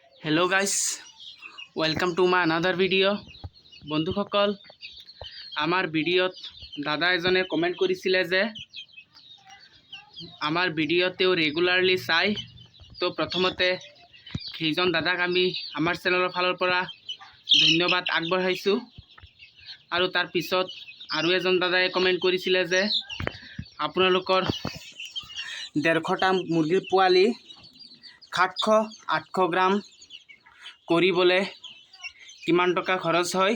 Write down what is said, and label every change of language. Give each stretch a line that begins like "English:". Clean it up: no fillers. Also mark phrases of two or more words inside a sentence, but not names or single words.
English: Hello guys, welcome to my another video.
Assamese: বন্ধুসকল আমাৰ ভিডিঅ'ত দাদা এজনে কমেণ্ট কৰিছিলে যে আমাৰ ভিডিঅ' তেওঁ ৰেগুলাৰলি চায়। তো প্ৰথমতে সেইজন দাদাক আমি আমাৰ চেনেলৰ ফালৰ পৰা ধন্যবাদ আগবঢ়াইছোঁ। আৰু তাৰ পিছত আৰু এজন দাদাই কমেণ্ট কৰিছিলে যে আপোনালোকৰ 150টা মুৰ্গীৰ পোৱালি 700-800 গ্ৰাম কৰিবলৈ কিমান টকা খৰচ হয়।